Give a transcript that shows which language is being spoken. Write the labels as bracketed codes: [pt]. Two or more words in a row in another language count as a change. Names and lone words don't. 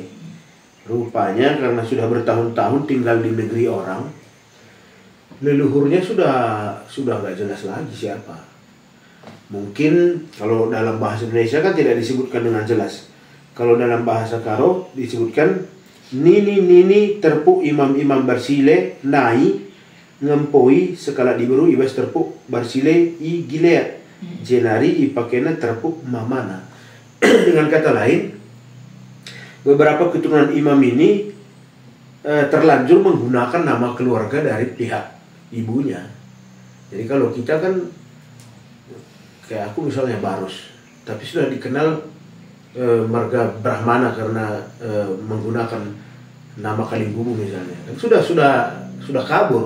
[id] Rupanya karena sudah bertahun-tahun tinggal di negeri orang, leluhurnya sudah nggak jelas lagi siapa. Mungkin kalau dalam bahasa Indonesia kan tidak disebutkan dengan jelas. [btx] Kalau dalam bahasa Karo disebutkan nini terpuk imam-imam Barzilai nai ngempoi sekala diberu ibas terpuk Barzilai i Gilead jenari i pakena terpuk mamana. [id] Dengan kata lain, beberapa keturunan imam ini terlanjur menggunakan nama keluarga dari pihak ibunya. Jadi kalau kita kan kayak aku misalnya Barus, tapi sudah dikenal marga Brahmana karena menggunakan nama Kalinggumu misalnya, kan sudah kabur.